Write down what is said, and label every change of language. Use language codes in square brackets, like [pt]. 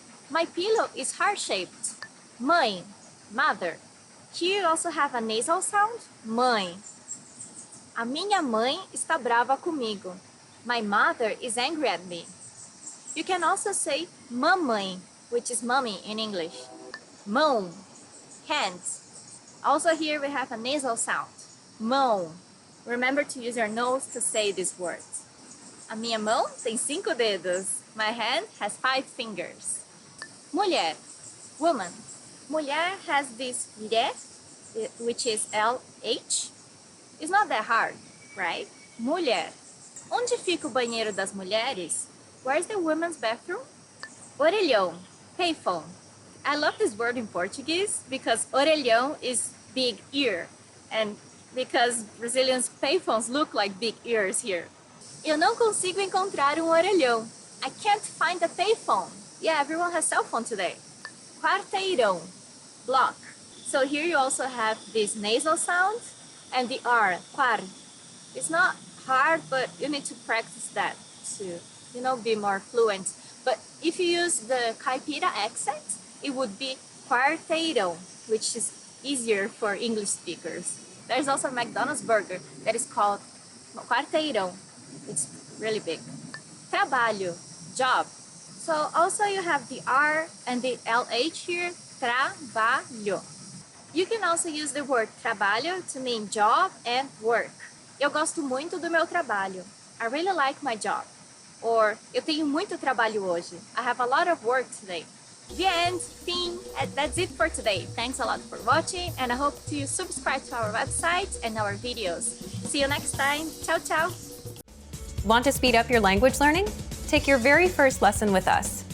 [en] My pillow is heart-shaped. Mãe, mother. Here you also have a nasal sound, mãe. [pt] A minha mãe está brava comigo. [en] My mother is angry at me. You can also say mamãe, which is mommy in English. Mão, hands. Also here we have a nasal sound, mão. Remember to use your nose to say these words. [pt] A minha mão tem 5 dedos. [en] My hand has 5 fingers. Mulher, woman. Mulher has this ré, which is LH. It's not that hard, right? Mulher. [pt] Onde fica o banheiro das mulheres? [en] Where's the women's bathroom? Orelhão, payphone. I love this word in Portuguese because orelhão is big ear, and because Brazilians' payphones look like big ears here. [pt] Eu não consigo encontrar orelhão. [en] I can't find a payphone. Yeah, everyone has cell phone today. Quarteirão, block. So here you also have this nasal sound and the R, quar. It's not hard, but you need to practice that to, be more fluent. But if you use the caipira accent, it would be quarteirão, which is easier for English speakers. There's also a McDonald's burger that is called quarteirão. It's really big. Trabalho, job. So also you have the R and the LH here, trabalho. You can also use the word trabalho to mean job and work. [pt] Eu gosto muito do meu trabalho. [en] I really like my job. [pt] Or, eu tenho muito trabalho hoje. [en] I have a lot of work today. The end, fim, and that's it for today. Thanks a lot for watching, and I hope you subscribe to our website and our videos. See you next time. Ciao, ciao. Want to speed up your language learning? Take your very first lesson with us.